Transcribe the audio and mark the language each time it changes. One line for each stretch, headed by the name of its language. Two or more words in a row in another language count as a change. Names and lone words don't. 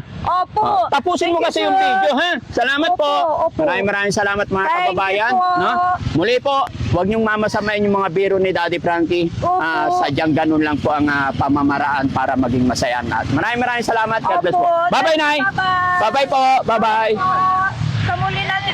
Filipino: Opo. Tapusin mo Thank kasi you, yung sir. video, ha? Salamat Opo, po. opo. Maraming salamat mga
English: Thank you
Filipino: kababayan. po. No? Muli po, huwag niyong mamasamain yung mga biro ni Daddy Frankie. Opo. Sadyang ganun lang po ang pamamaraan para maging masaya ang lahat. Maraming salamat.
English: God bless
Filipino: po. Opo. Bye-bye, Nay. Bye-bye. Bye-bye po. Bye-bye. Sa muli